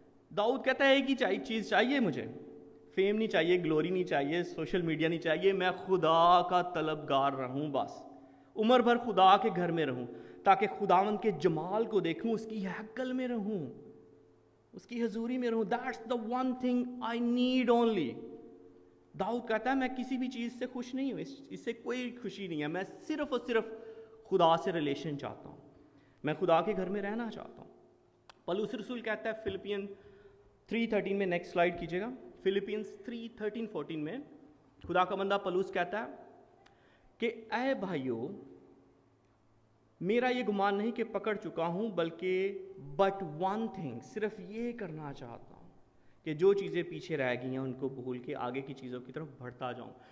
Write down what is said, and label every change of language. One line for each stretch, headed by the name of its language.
Urdu: داؤد کہتا ہے ایک ہی چیز چاہیے مجھے, فیم نہیں چاہیے, گلوری نہیں چاہیے, سوشل میڈیا نہیں چاہیے, میں خدا کا طلبگار رہوں, بس عمر بھر خدا کے گھر میں رہوں تاکہ خداون کے جمال کو دیکھوں, اس کی ہیکل میں رہوں, اس کی حضوری میں رہوں.
English: That's the one thing I need only.
Urdu: داؤد کہتا ہے میں کسی بھی چیز سے خوش نہیں ہوں, اس سے کوئی خوشی نہیں ہے, میں صرف اور صرف خدا سے ریلیشن چاہتا ہوں, میں خدا کے گھر میں رہنا چاہتا ہوں. پولس رسول کہتا ہے فلپین 3:13 میں,
English: next slide
Urdu: کیجیے گا, فلپینز 3:13-14 میں خدا کا بندہ پولس کہتا ہے کہ اے بھائیو, میرا یہ گمان نہیں کہ پکڑ چکا ہوں, بلکہ
English: but one thing,
Urdu: صرف یہ کرنا چاہتا ہوں کہ جو چیزیں پیچھے رہ گئی ہیں ان کو بھول کے آگے کی چیزوں کی طرف بڑھتا جاؤں.